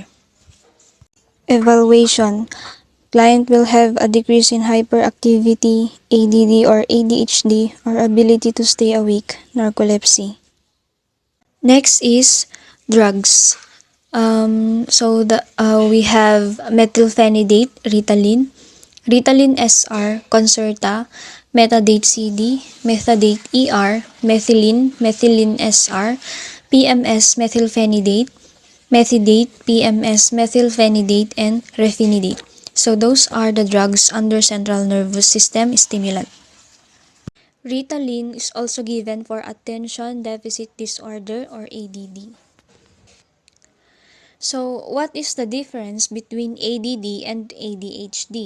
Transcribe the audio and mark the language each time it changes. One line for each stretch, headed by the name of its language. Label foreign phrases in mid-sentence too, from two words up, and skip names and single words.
English: Evaluation. Client will have a decrease in hyperactivity, ADD or ADHD, or ability to stay awake, narcolepsy. Next is drugs. We have methylphenidate, Ritalin, Ritalin SR, Concerta, Metadate CD, Methadate ER, Methylene, Methylene SR, PMS methylphenidate, Methidate, PMS methylphenidate, and Refinidate. So those are the drugs under central nervous system stimulant. Ritalin is also given for attention deficit disorder or ADD. So, what is the difference between ADD and ADHD?